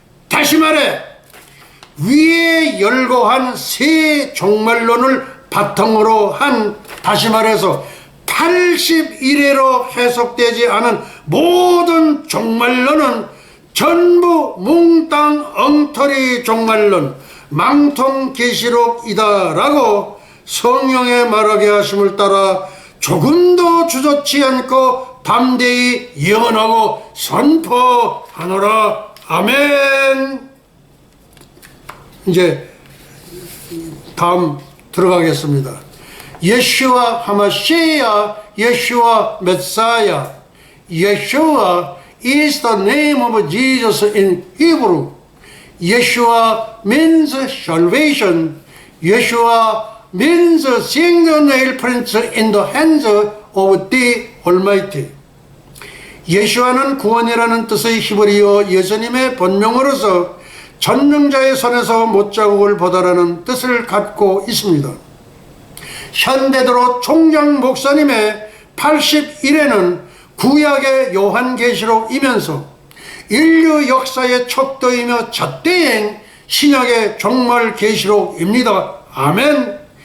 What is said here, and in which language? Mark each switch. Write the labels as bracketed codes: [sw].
[ko] 다시 말해, 위에 열거한 세 종말론을 바탕으로 한, 다시 말해서 81회로 해석되지 않은 모든 종말론은 전부 몽땅 엉터리 종말론, 망통계시록이다라고 성령의 말하게 하심을 따라 조금도 주저치 않고 담대히 예언하고 선포하노라. 아멘. 이제 다음 들어가겠습니다. 예슈와 하마시아, 예슈와 메사야. [en] 예슈와 is the name of Jesus in Hebrew. Yeshua means salvation. Yeshua means seeing the nail prints in the hands of the Almighty. [ko] 예수와는 구원이라는 뜻의 히브리어 예수님의 본명으로서 전능자의 손에서 못자국을 보다라는 뜻을 갖고 있습니다. 현대드로 총장 목사님의 81회는 구약의 요한계시록이면서 인류 역사의 척도이며 잣대행 신약의 종말 계시록입니다. 아멘.